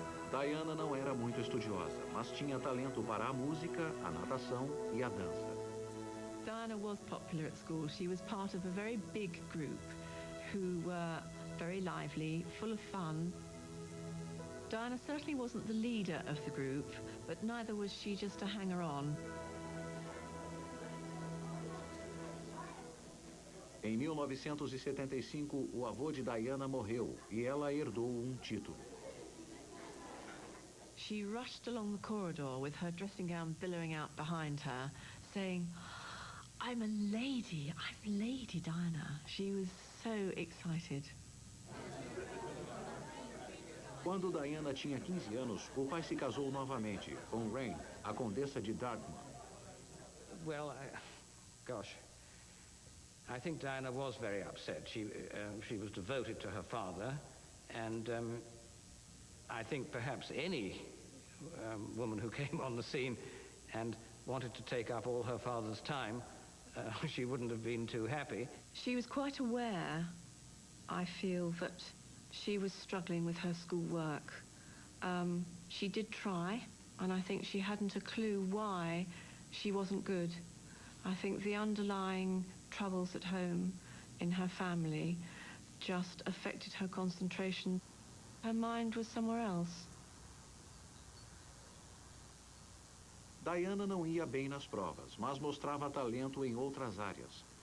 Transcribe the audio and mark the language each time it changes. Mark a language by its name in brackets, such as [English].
[Portuguese] Diana não era muito estudiosa, mas tinha talento para a música, a natação e a dança. [English] Diana was popular at school. She was part of a very big group who were very lively, full of fun. Diana certainly wasn't the leader of the group, but neither was she just a hanger-on. [Portuguese] Em 1975, o avô de Diana morreu e ela herdou um título. [English] She rushed along the corridor with her dressing gown billowing out behind her, saying, "I'm a lady, I'm Lady Diana." She was so excited. [Portuguese] Quando Diana tinha 15 anos, o pai se casou novamente com Rain, a condessa de Dartmouth. [English] Well, gosh, I think Diana was very upset. She was devoted to her father, and I think perhaps any woman who came on the scene and wanted to take up all her father's time, she wouldn't have been too happy. She was quite aware, I feel, that she was struggling with her schoolwork. She did try, and I think she hadn't a clue why she wasn't good. I think the underlying troubles at home in her family just affected her concentration. Her mind was somewhere else. [Portuguese] Diana não ia bem nas provas, mas mostrava talento em outras áreas.